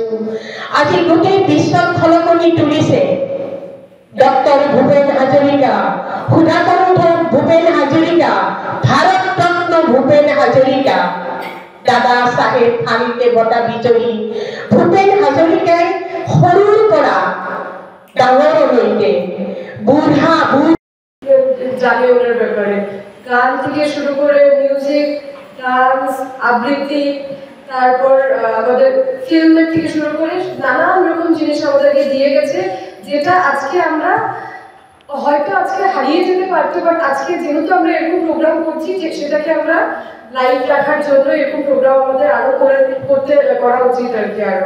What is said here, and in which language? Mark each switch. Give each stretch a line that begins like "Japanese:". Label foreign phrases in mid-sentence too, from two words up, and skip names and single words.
Assamese: আজি গোটেই বিশ্বত খলকনি তুলিছে ডক্টৰ ভূপেন হাজৰিকা, সুধাকণ্ঠ ভূপেন হাজৰিকা, ভাৰতৰত্ন ভূপেন হাজৰিকা, দাদা চাহেব ফাল্কে বঁটা বিজয়ী ভূপেন হাজৰিকাই সৰুৰ পৰা ডাঙৰলৈকে বুঢ়া
Bangla: জানে ওনার ব্যাপারে, গান থেকে শুরু করে মিউজিক, ডান্স, আবৃত্তি, তারপর আমাদের ফিল্মের থেকে শুরু করে নানান রকম জিনিস আমাদেরকে দিয়ে গেছে, যেটা আজকে আমরা হয়তো আজকে হারিয়ে যেতে পারতো, বাট আজকে যেহেতু আমরা এরকম প্রোগ্রাম করছি, যে সেটাকে আমরা লাইভ রাখার জন্য এরকম প্রোগ্রাম আমাদের আরো করা উচিত আর কি আরো।